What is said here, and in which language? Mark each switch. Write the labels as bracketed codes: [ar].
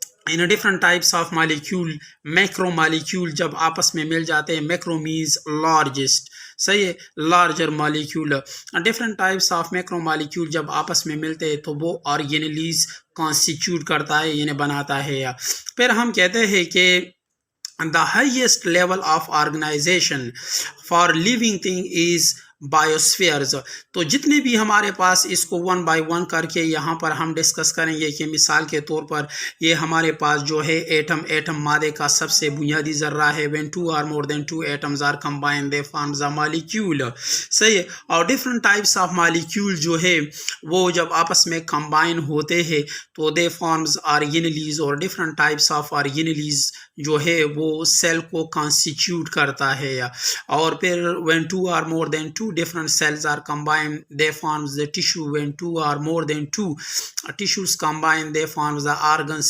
[en] in different types of molecule, macro molecule [hi] जब आपस में मिल जाते हैं, [en] Macro means largest, सही है, larger molecule. Different types of macro molecule [hi] जब आपस में मिलते हैं तो वो ऑर्गेनेलीज कॉन्स्टिट्यूट करता है, यानी बनाता है। फिर हम कहते हैं कि [en] the highest level of organization for living thing is biospheres. [hi] तो जितने भी हमारे पास, इसको वन बाय वन करके यहाँ पर हम डिस्कस करेंगे कि मिसाल के तौर पर ये हमारे पास जो है एटम मादे का सबसे बुनियादी ज़र्रा है। [en] When two or more than two atoms are combined they forms a molecule. [hi] सही है, और [en] different types of molecule [hi] जो है वो जब आपस में कंबाइन होते हैं तो [en] they forms organelles, [hi] और [en] different types of organelles [hi] जो है वो सेल को कॉन्स्टिट्यूट करता है। और फिर [en] When two or more than two different cells are combined, they forms the tissue. When two or more than two tissues combine, they forms the organ.